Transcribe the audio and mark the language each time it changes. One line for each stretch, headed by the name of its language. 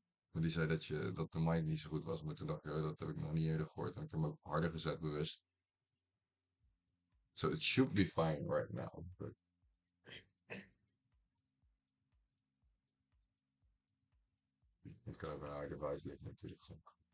Dutch: Want die zei dat de mic niet zo goed was, maar toen dacht ik, oh, dat heb ik nog niet eerder gehoord. En ik heb hem ook harder gezet bewust.
English: So it should be fine right now.
Dutch: But het kan ook een harde device liggen natuurlijk.